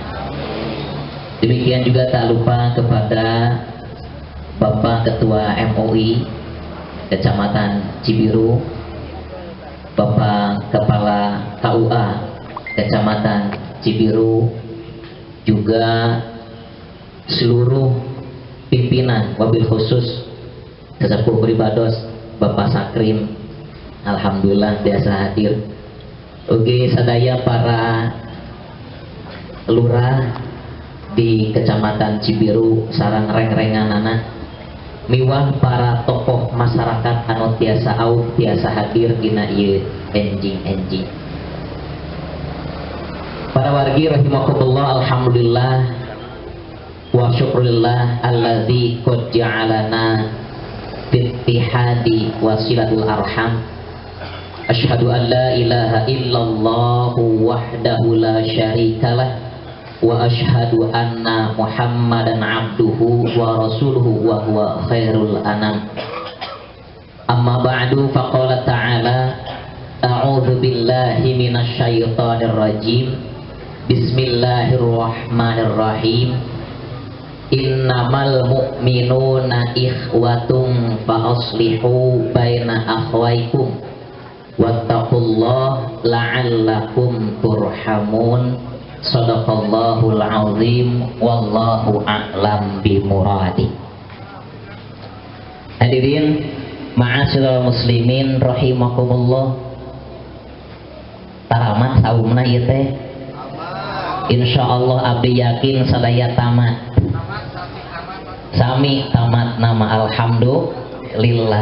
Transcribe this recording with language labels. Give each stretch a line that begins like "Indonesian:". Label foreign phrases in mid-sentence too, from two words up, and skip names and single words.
Indonesian: Demikian juga tak lupa kepada Bapak Ketua MUI Kecamatan Cibiru, Bapak Kepala KUA Kecamatan Cibiru, juga seluruh pimpinan
Arabic: وبالخصوص
Sundanese: sesepuh pribados
Indonesian: Bapak Sakrim, alhamdulillah biasa hadir.
Sundanese: Oke sadaya para lurah di Kecamatan Cibiru sareng reng-renganana miwah para tokoh masyarakat anu tiasa au tiasa hadir dina ieu enjing-enjing. Para wargi
Arabic: رحمكم الله الحمد لله والشكر لله الذي قد جعلنا بالاتحاد وسيلة الأرحام. أشهد أن لا إله إلا الله وحده لا شريك له وأشهد أن محمدا عبده ورسوله وهو خير الأنام. أما بعد فقال تعالى أعوذ بالله من الشيطان الرجيم. بسم الله الرحمن الرحيم إنما المؤمنون إخوة فأصلحوا بين أخويكم واتقوا الله لعلكم ترحمون. صدق الله العظيم والله أعلم بمراده. حاضرين معاشر المسلمين رحمكم الله.
Sundanese: Tamat saumna ieu teh insyaallah abdi yakin sadaya tamat sami tamat nama alhamdulillah.